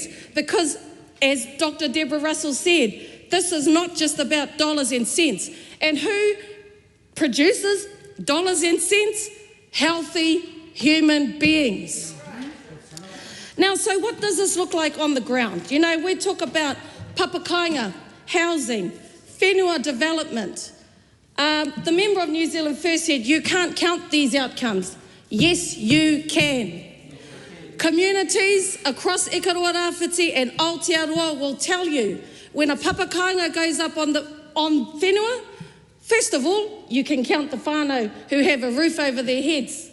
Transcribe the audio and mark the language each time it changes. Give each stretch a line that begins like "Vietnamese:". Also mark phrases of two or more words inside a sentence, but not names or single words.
English: Because, as Dr. Deborah Russell said, this is not just about dollars and cents. And who produces dollars and cents? Healthy human beings. Now, so what does this look like on the ground? You know, we talk about papakainga, housing, whenua development. The member of New Zealand First said, you can't count these outcomes. Yes, you can. Communities across Ikaroa Rāwhiti and Aotearoa will tell you, when a papakainga goes up on whenua, first of all, you can count the whānau who have a roof over their heads.